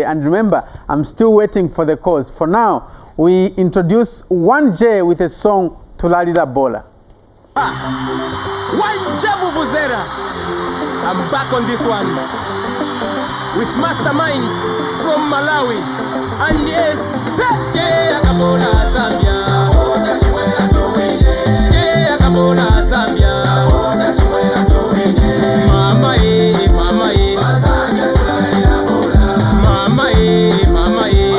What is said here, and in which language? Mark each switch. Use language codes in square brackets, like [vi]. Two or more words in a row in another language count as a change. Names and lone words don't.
[en] And remember, I'm still waiting for the calls. For now, we introduce 1J with a song Tulalila Bola. 1J Vuvuzela. I'm back on this one with Mastermind from Malawi. And yes, yeah, [bem] Akabola Zambia. Yeah, Akabola Zambia. Mama, mama, mama,